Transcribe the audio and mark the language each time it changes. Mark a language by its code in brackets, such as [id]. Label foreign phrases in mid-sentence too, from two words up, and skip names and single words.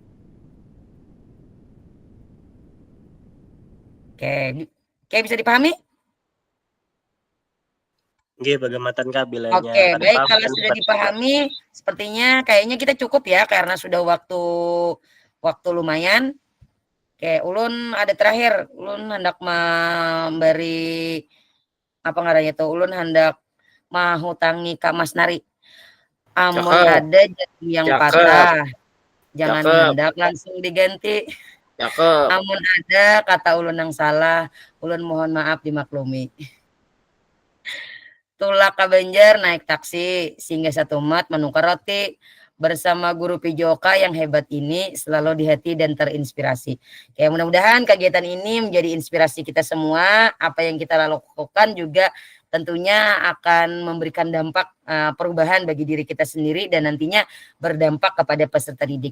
[id] Oke, bisa dipahami? Bagaimana Kak bilangnya? Oke, baik kalau sudah dipahami, sepertinya kayaknya kita cukup ya karena sudah waktu lumayan. Oke, [bjn] ulun ada terakhir, ulun hendak memberi apa ngarannya tuh, ulun hendak mahutangi ka Mas Nari. Amun Cakep, ada janji yang cakep, patah, jangan cakep, hendak langsung diganti. cakep. Amun ada kata ulun yang salah, ulun mohon maaf dimaklumi. Tulak ka Banjar naik taksi, sehingga satu mat menukar roti. [id] Bersama guru Pijoka yang hebat ini selalu di hati dan terinspirasi. Kayak mudah-mudahan kegiatan ini menjadi inspirasi kita semua. Apa yang kita lakukan juga tentunya akan memberikan dampak perubahan bagi diri kita sendiri dan nantinya berdampak kepada peserta didik.